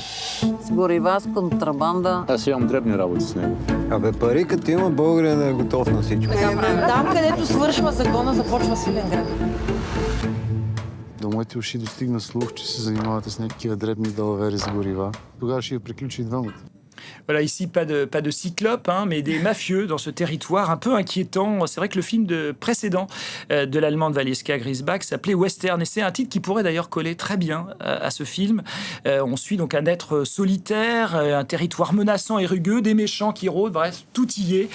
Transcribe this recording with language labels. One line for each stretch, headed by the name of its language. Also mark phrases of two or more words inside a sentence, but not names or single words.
Bulgarian: С горива, с контрабанда. Аз имам дребни работи с него. Абе, пари като има, българин е готов на всичко. Там, където свършва закона, започва Свиленград. До моите уши достигна слух, че се занимавате с някакива дребни далавери с горива. Тогава ще я приключи и двамата.
French: Voilà, ici, pas de cyclopes, mais des mafieux dans ce territoire un peu inquiétant. C'est vrai que le film précédent de l'Allemande Valeska Griesbach s'appelait Western, et c'est un titre qui pourrait d'ailleurs coller très bien à ce film. On suit donc un être solitaire, un territoire menaçant et rugueux, des méchants qui rôdent, bref, tout y est.